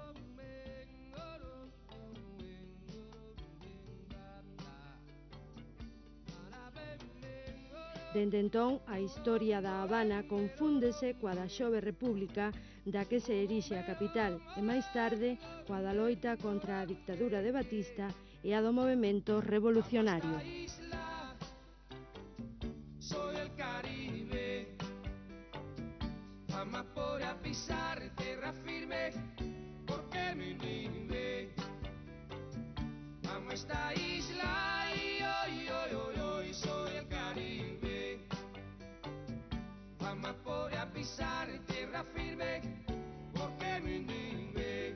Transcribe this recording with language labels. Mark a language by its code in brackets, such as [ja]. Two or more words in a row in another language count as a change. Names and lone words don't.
[gl] Dende entón, a historia da Habana confúndese coa da xove república da que se erixe a capital e máis tarde coa da loita contra a dictadura de Batista e a do movemento revolucionario. [es] Soy el Caribe, jamás podré pisar tierra firme, porque mi vive. Amo esta isla y hoy soy el Caribe, jamás podré pisar tierra firme, porque mi vive.